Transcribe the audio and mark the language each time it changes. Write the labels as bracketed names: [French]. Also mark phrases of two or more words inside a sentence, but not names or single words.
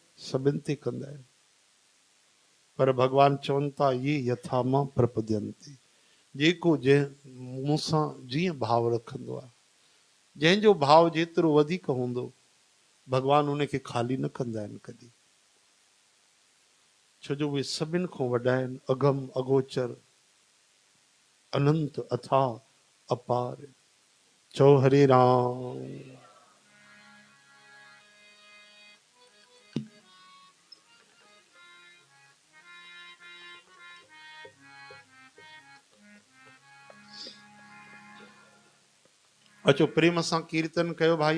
[Sindhi] सभिनि ते कंदा आहिनि, पर भगवान चवनि था [Sanskrit] ये यथा मां प्रपद्यन्ते, [Sindhi] जेको जंहिं मूंसां जीअं भाव रखंदो आहे, जंहिंजो भाव जेतिरो वधीक हूंदो भगवान उनखे खाली न कंदा आहिनि कॾहिं, छो जो उहे सभिनि खां वॾा आहिनि, अगम अगोचर अनंत अथा अपार। चओ हरे राम। अचो प्रेम सां कीर्तन कयो भाई।